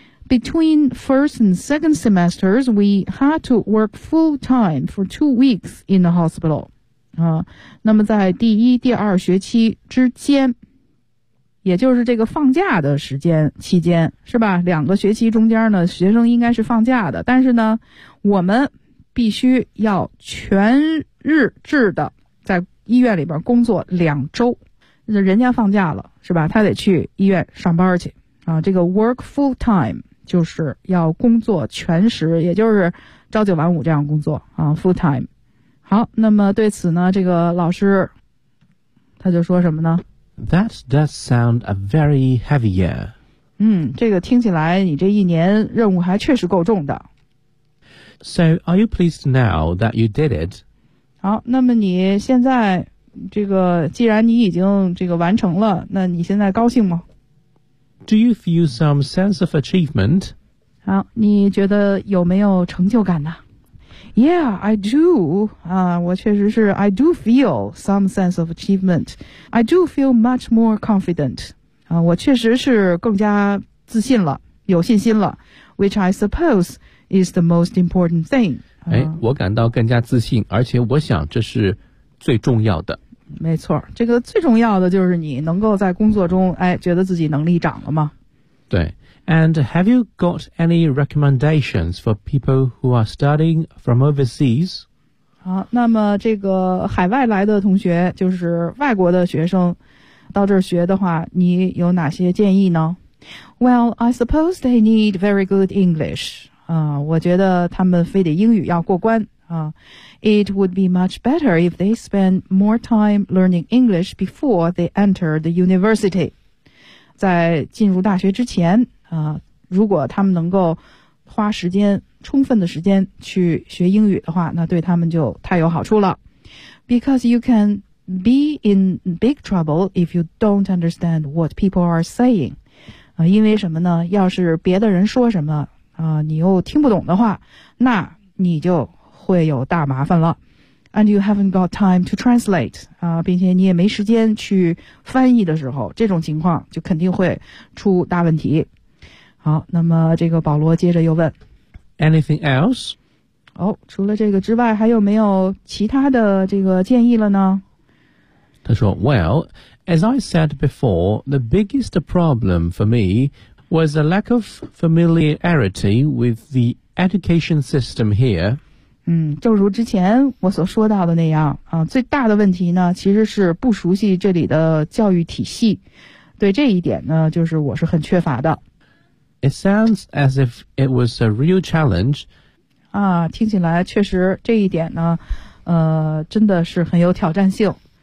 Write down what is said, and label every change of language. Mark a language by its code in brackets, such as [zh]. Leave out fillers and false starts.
[en] Between first and second semesters, we had to work full time for 2 weeks in the hospital. [zh] 那么在第一、第二学期之间，也就是这个放假的时间期间，是吧？两个学期中间呢，学生应该是放假的，但是呢，我们必须要全日制的在医院里边工作两周。人家放假了，是吧？他得去医院上班去这个 [en] work full time。 [zh] 就是要工作全时，也就是朝九晚五这样工作full time。好，那么对此呢，这个老师他就说什么呢 [en] ？That does sound a very heavy year。 [zh] 这个听起来你这一年任务还确实够重的。 [en] So are you pleased now that you did it？ [zh] 好，那么你现在这个既然你已经这个完成了，那你现在高兴吗？ [en] Do you feel some sense of achievement? [zh] 好，你觉得有没有成就感呢 ？ [en] Yeah, I do. [zh] 我确实是 [en] I do feel some sense of achievement. I do feel much more confident. [zh] 我确实是更加自信了，有信心了。 Which I suppose is the most important thing. 我感到更加自信，而且我想这是最重要的。没错，这个最重要的就是你能够在工作中，觉得自己能力涨了吗？对。 [en] And have you got any recommendations for people who are studying from overseas? [zh] 好，那么这个海外来的同学，就是外国的学生，到这儿学的话，你有哪些建议呢 [en] ？Well, I suppose they need very good English. [zh] 我觉得他们非得英语要过关。 [en] It would be much better if they spend more time learning English before they enter the university. [zh] 在进入大学之前，如果他们能够花时间，充分的时间去学英语的话，那对他们就太有好处了。 [en] Because you can be in big trouble if you don't understand what people are saying. [zh] 因为什么呢？要是别的人说什么，你又听不懂的话，那你就会有大麻烦了 [en] ，and you haven't got time to translate [zh] 并且你也没时间去翻译的时候，这种情况就肯定会出大问题。好，那么这个保罗接着又问 [en] ，anything else？ [zh] 除了这个之外，还有没有其他的这个建议了呢？他说 [en] ，Well， as I said before， the biggest problem for me was a lack of familiarity with the education system here。 [zh] 正如之前我所说到的那样最大的问题呢其实是不熟悉这里的教育体系。对这一点呢就是我是很缺乏的。 [en] It sounds as if it was a real challenge. [zh] 听起来确实这一点呢真的是很有挑战性。